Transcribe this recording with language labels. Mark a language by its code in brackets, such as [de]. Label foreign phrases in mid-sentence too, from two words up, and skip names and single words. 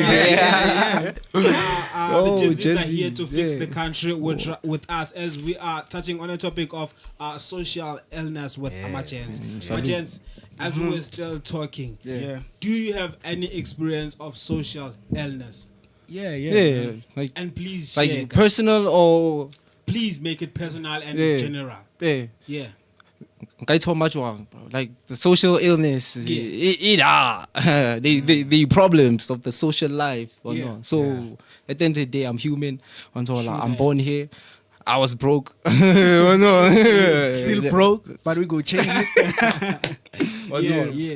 [en] The Gen Zs are here to fix the country with us as we are touching on a topic of social illness with Amagents. Amagents, as we were still talking, do you have any experience of social illness? Yeah. Like, And please like share, personal or please make it personal and general. Yeah. Yeah. [tn] Nka ithoma jwang, bro. [en] Like the social illness, the problems of the social life. So at the end of the day, I'm human. I'm born here. I was broke. Still broke, but we go change it.